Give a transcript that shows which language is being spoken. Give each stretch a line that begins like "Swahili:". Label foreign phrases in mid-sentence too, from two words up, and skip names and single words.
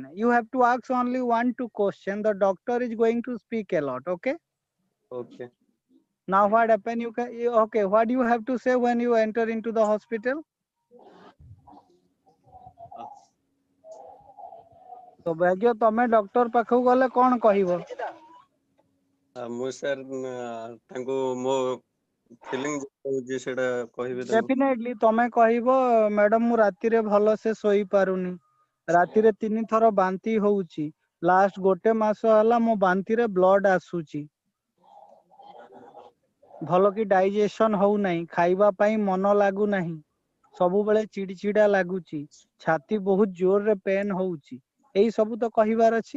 English: You have to ask only one, two question. The doctor is going to speak a lot. Okay. Okay. Now what happened? Okay. What do you have to say when you enter into the hospital? Sobhagya,
Odia: ତମେ ଡକ୍ଟର ପାଖକୁ ଗଲେ କଣ କହିବ? ମୁଁ ସାର୍ ତାଙ୍କୁ ମୋ ଫିଲିଂ ହଉଛି ସେଟା କହିବି ତାଙ୍କୁ। ଡେଫିନେଟଲି ତମେ କହିବ ମ୍ୟାଡାମ ମୁଁ ରାତିରେ ଭଲସେ ଶୋଇପାରୁନି, ରାତିରେ 3 ଥର ବାନ୍ତି ହଉଛି, ଲାଷ୍ଟ 1 ମାସ ହେଲା ମୋ ବାନ୍ତିରେ ବ୍ଲଡ ଆସୁଛି, ଭଲ କି ଡାଇଜେସନ ହଉନାହିଁ, ଖାଇବା ପାଇଁ ମନ ଲାଗୁନାହିଁ, ସବୁବେଳେ ଚିଡଚିଡା ଲାଗୁଛି, ଛାତି ବହୁତ ଜୋରରେ ପେନ୍ ହଉଛି, ଏଇ ସବୁ ତ କହିବାର ଅଛି।